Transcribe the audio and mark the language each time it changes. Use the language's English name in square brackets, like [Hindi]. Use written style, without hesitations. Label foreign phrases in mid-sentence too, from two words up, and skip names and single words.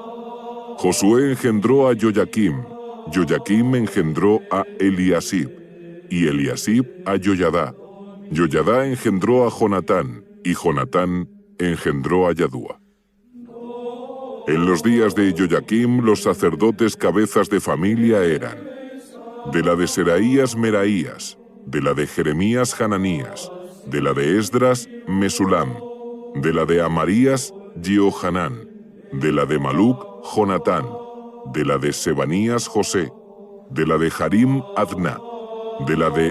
[Spanish] Josué engendró a Joyaquim, Joyaquim engendró a Eliasib, y Eliasib a Joyadá. Joyadá engendró a Jonatán, y Jonatán engendró a Yadúa. En los días de Joyaquim, los sacerdotes cabezas de familia eran: de la de Seraías, Meraías; de la de Jeremías, Hananías; de la de Esdras, Mesulam; de la de Amarías, Jehohanán; de la de Maluc, Jonatán; de la de Sebanías, José; de la de Harim, Adná; de la de